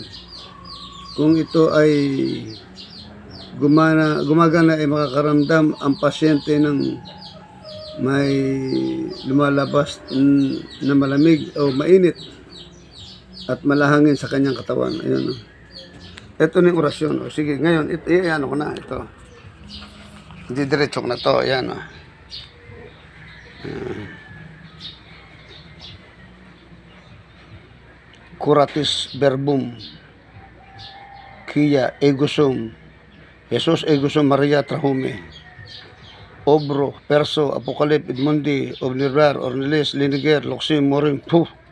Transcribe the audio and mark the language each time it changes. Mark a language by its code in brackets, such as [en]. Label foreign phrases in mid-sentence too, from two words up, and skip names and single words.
[tl] Kung ito ay gumagana ay makakaramdam ang pasyente ng may lumalabas na malamig o mainit at malahangin sa kanyang katawan. Ayun. Ito na yung orasyon. Sige, ngayon, ano ko na, ito. Hindi diretso ko na to. Ayan. [la] Curatis verbum Kia egosum Jesus egosum Maria Trahume Obro Perso Apokalip Edmundi Obnirar Ornelis Liniger Loxim Morim Puh